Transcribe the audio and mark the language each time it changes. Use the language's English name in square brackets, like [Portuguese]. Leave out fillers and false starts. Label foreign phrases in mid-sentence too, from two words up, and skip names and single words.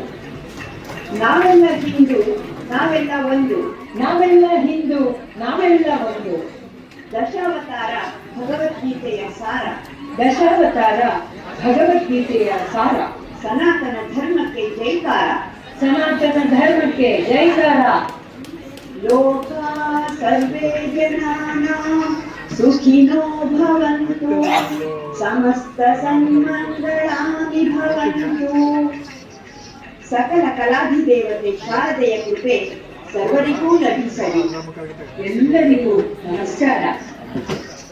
[Kannada] ನಾವೆಲ್ಲ ಹಿಂದೂ, ನಾವೆಲ್ಲ ಒಂದು, ನಾವೆಲ್ಲ ಹಿಂದೂ, ನಾವೆಲ್ಲ ಒಂದು. ದಶಾವತಾರ ಭಗವದ್ಗೀತೆಯ ಸಾರ, ದಶಾವತಾರ ಭಗವದ್ಗೀತೆಯ ಸಾರ. ಸನಾತನ ಧರ್ಮಕ್ಕೆ ಜೈಕಾರ, ಸನಾತನ ಧರ್ಮಕ್ಕೆ ಜೈಕಾರ. [Sanskrit] ಲೋಕ ಸರ್ವೇ ಜನಾನಾಂ ಸುಖಿನೋ ಭವಂತು, ಸಮಸ್ತ ಸನ್ಮಂಗಳಾನಿ ಭವಂತು. [Kannada] ಸಕಲ ಕಲಾಧಿದೇವತೆ ಶಾರದೆಯ ಕೃಪೆ ಸರ್ವರಿಗೂ ಲಭಿಸಲಿ. ಎಲ್ಲರಿಗೂ ನಮಸ್ಕಾರ.